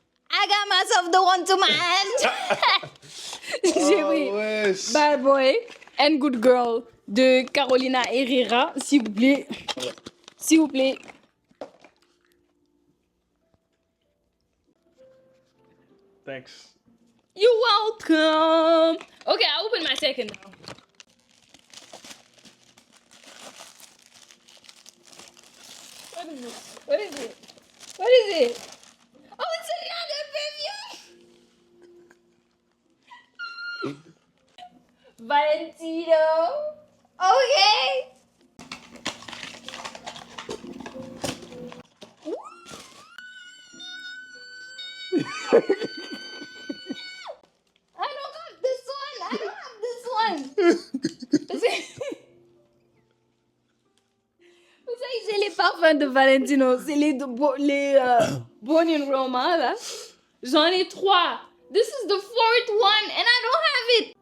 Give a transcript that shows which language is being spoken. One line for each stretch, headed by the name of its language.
English: I got myself the one to my hand.
French: J'ai pris Wesh. Bad Boy and Good Girl de Carolina Herrera, s'il vous plaît. S'il vous plaît.
English: Thanks. You're welcome. Okay, I'll open my second now. What is it? What is it? What is it? Oh, it's another perfume. Valentino. Okay. I don't have this one. I don't have this one.
French: Vous savez, j'ai les parfums de Valentino. C'est les Born in Roma, là. J'en ai 3.
English: This is the 4th one and I don't have it.